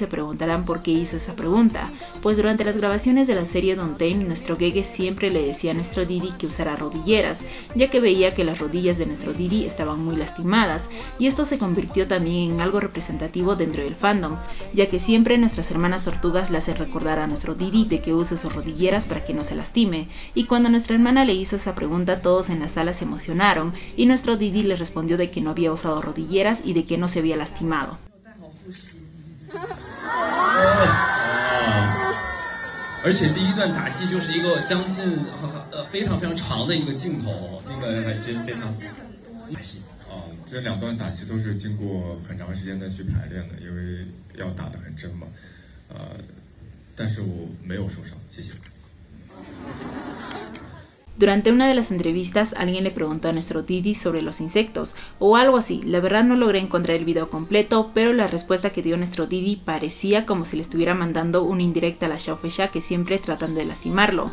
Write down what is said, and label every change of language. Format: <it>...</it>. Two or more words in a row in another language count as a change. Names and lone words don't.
<es>preguntarán por qué hizo esa pregunta, pues durante las grabaciones de la serie Don't Tame, nuestro Gege siempre le decía a nuestro Didi que usara rodilleras, ya que veía que las rodillas de nuestro Didi estaban muy lastimadas, y esto se convirtió también en algo representativo dentro del fandom, ya que siempre nuestras hermanas tortugas le hacen recordar a nuestro Didi de que use sus rodilleras para que no se lastime, y cuando nuestra hermana le hizo esa pregunta, todos en la sala se emocionaron y nuestro Didi le respondió de que no había usado rodilleras y de que no se había lastimado.</es> <zh>而且第一段打戏就是一个将近非常长的一个镜头，这个还真非常打戏啊。这2段打戏都是经过很长时间的去排练的，因为要打得很真嘛。但是我没有受伤，谢谢。</zh> <es>Durante una de las entrevistas, alguien le preguntó a nuestro Didi sobre los insectos, o algo así. La verdad no logré encontrar el video completo, pero la respuesta que dio nuestro Didi parecía como si le estuviera mandando una indirecta a la Xiaofexia que siempre tratan de lastimarlo.</es>